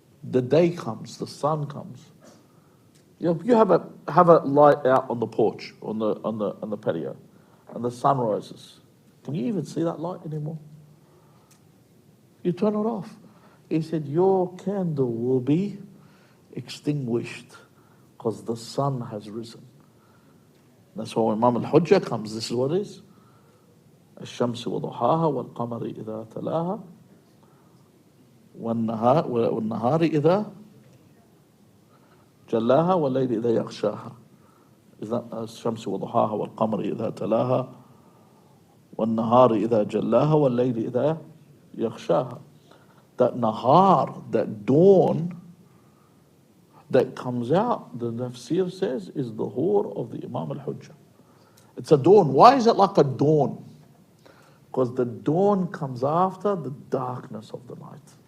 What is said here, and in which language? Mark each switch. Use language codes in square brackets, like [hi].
[en] The day comes, the sun comes. You have a light out on the porch, on the patio, and the sun rises. Can you even see that light anymore? You turn it off. He said, your candle will be extinguished because the sun has risen. That's why when Imam al-Hujjah comes, this is what it is. [ar] الشمس وضحاها والقمر إذا تلاها والنهار إذا جلاها والليل إذا يغشاها. الشمس وضحاها والقمر إذا تلاها والنهار إذا جلاها والليل إذا يغشاها. [en] That nahar, that dawn that comes out, the tafsir says, is the hur of the Imam al-Hujjah. It's a dawn. Why is it like a dawn? Because the dawn comes after the darkness of the night.